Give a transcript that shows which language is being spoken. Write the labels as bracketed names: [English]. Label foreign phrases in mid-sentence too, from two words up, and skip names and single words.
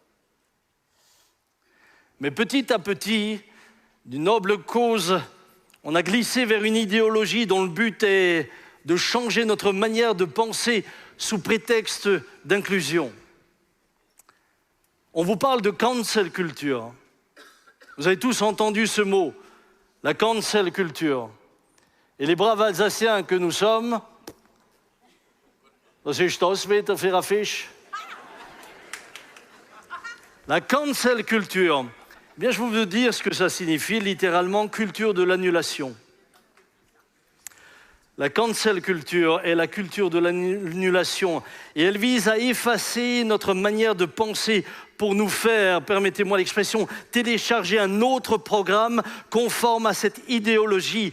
[French] Mais petit à petit, d'une noble cause, on a glissé vers une idéologie dont le but est de changer notre manière de penser sous prétexte d'inclusion. On vous parle de [English] cancel culture. [French] Vous avez tous entendu ce mot, la [English] cancel culture. [French] Et les braves Alsaciens que nous sommes, [German] was ist das wieder für ein Fisch? [French] La [English] cancel culture, [French] je vais vous dire ce que ça signifie, littéralement culture de l'annulation. La [English] cancel culture [French] est la culture de l'annulation et elle vise à effacer notre manière de penser pour nous faire, permettez-moi l'expression, télécharger un autre programme conforme à cette idéologie.